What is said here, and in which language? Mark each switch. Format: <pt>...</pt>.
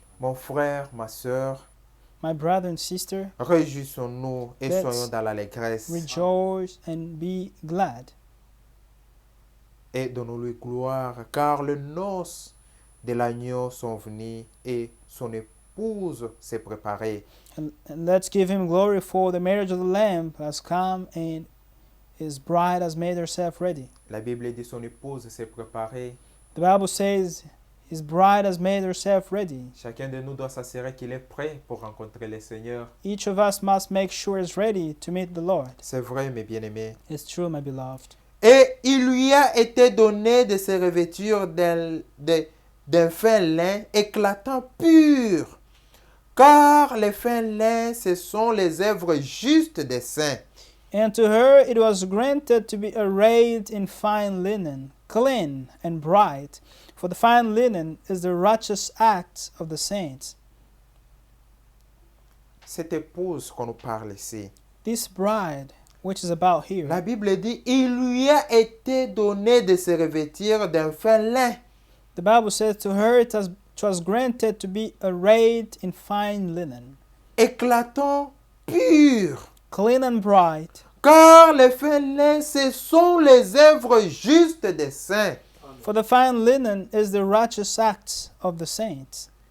<fr>Mon frère, ma sœur,</fr> <en>My brother and sister,</en> <fr>réjouissons-nous et</fr> <en>Let's</en> <fr>soyons dans l'allégresse</fr> <en>rejoice and be glad.</en> <fr>et donnons-lui gloire, car les noces de l'agneau sont venues et son épouse s'est préparée.</fr> <en>And let's give Him glory, for the marriage of the Lamb has come, and His bride has made herself ready.</en> <fr>La Bible dit son épouse s'est préparée.</fr> <en>The Bible says His bride has made herself ready.</en> <fr>Chacun de nous doit s'assurer qu'il est prêt pour rencontrer le Seigneur.</fr> <en>Each of us must make sure he's ready to meet the Lord.</en> <fr>C'est vrai, mes bien-aimés.</fr> <en>It's true, my beloved.</en> <fr>Et il lui a été donné de se revêtir d'un fin lin éclatant pur, car les fins lins, ce sont les œuvres justes des saints.</fr> <en>And to her it was granted to be arrayed in fine linen, clean and bright, for the fine linen is the righteous acts of the saints.</en> <fr>Cette épouse qu'on nous parle ici,</fr> <en>This bride, which is about here,</en> <fr>la Bible dit, il lui a été donné de se revêtir d'un fin lin.</fr> <en>the Bible says to her it was granted to be arrayed in fine linen,</en> <fr>Éclatant pur.</fr> <en>clean and bright,</en> <fr>Car les fins lins, ce sont les œuvres justes des saints.</fr> <en>for the fine linen is the righteous acts of the saints.</en>